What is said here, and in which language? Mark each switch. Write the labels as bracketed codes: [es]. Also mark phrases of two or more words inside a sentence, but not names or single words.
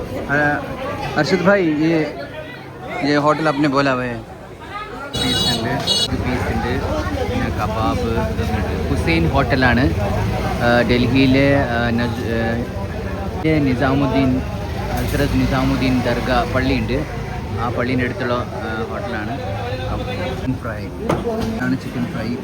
[hi] अर्शद भाई ये होटल आपने बोला हुआ है [ml] പീസ് ഉണ്ട് പിന്നെ കബാബ് ഹുസൈൻ ഹോട്ടലാണ് ഡൽഹിയിലെ നിസാമുദ്ദീൻ ഹസ്രത്ത് നിസാമുദ്ദീൻ ദർഗ പള്ളിയുണ്ട് ആ പള്ളീൻ്റെ അടുത്തുള്ള ഹോട്ടലാണ് ചിക്കൻ ഫ്രൈ ആണ് ചിക്കൻ ഫ്രൈ